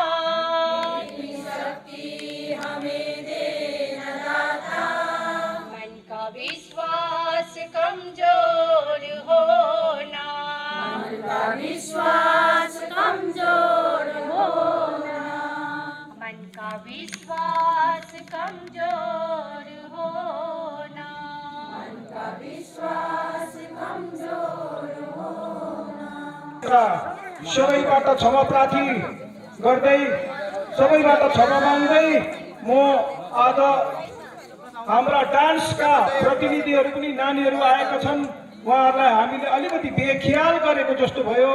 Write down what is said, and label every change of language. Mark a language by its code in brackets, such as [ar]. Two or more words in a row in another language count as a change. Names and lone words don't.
[hi] इतनी शक्ति हमें दे न दाता, मन का विश्वास कमजोर होना, मन का विश्वास कमजोर होना, मन का विश्वास कमजोर होना, मन का विश्वास कमजोर होना, [ne] सबैबाट क्षमा प्रार्थी गर्दै सबैबाट क्षमा माग्दै म आज हाम्रा डान्सका प्रतिनिधिहरू पनि नानीहरू आएका छन्। उहाँहरूलाई हामीले अलिकति बेख्याल गरेको जस्तो भयो।